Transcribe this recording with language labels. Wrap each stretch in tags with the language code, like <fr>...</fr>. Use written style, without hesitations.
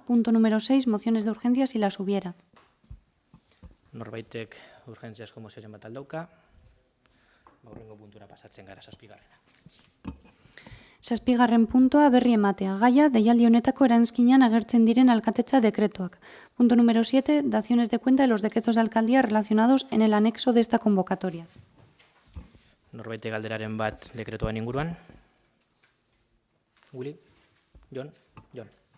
<es>Punto número 6, mociones de urgencia si las hubiera.</es> <eu>Norbaitek urgentziazko mozioren bat aldauka. Hurrengo puntura pasatzen gara, 7. 7. puntua, berri ematea. Gaia, deialdi honetako eranskinan agertzen diren alkatetza dekretuak.</eu> <es>Punto número 7, daciones de cuenta de los decretos de alcaldía relacionados en el anexo de esta convocatoria.</es> <eu>Norbaitek galderaren bat dekretuan inguruan. Willy? Jon? Jon.</eu>